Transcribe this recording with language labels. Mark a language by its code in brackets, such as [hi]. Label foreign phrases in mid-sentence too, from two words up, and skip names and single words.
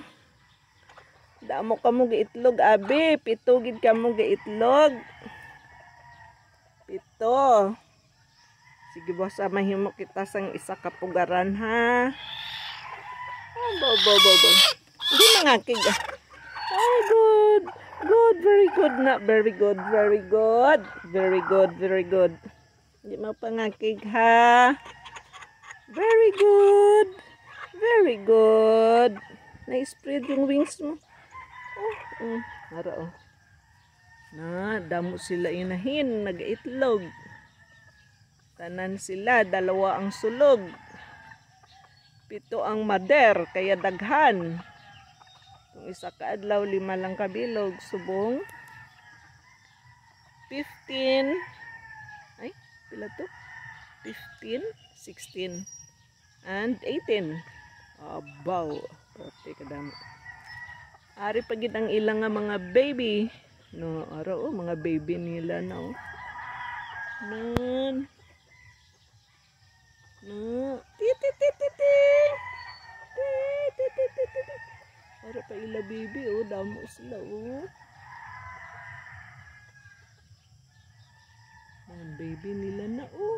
[hil] Damo ka mo gaitlog, abi. 7 gid ka mo gaitlog. 7. Sige boss, mahimo kita sang isa ka pugaran ha. Oh, bo. Hindi mangakig. [en] Oh, good. Good, very good na. Very good, very good. Very good, very good. [hil] Hindi mo pangakig ha. [en] Very good. Very good. [tl] Na-spread yung wings mo. [hil] Oh, hara oh. Na, damo sila inahin. Nag-itlog. Tanan sila. 2 ang sulog. 7 ang mader. Kaya daghan. Kung isa kaadlaw, 5 lang kabilog. Subong. 15. Ay, pila to? 15, 16, and 18. Abaw. Pati kadamo. Ari pagid ang ilang nga mga baby. No, araw mga baby nila na oh. Nan. No. Titi. Ara pa ila baby oh, damo sila oh. Ang baby nila na oh.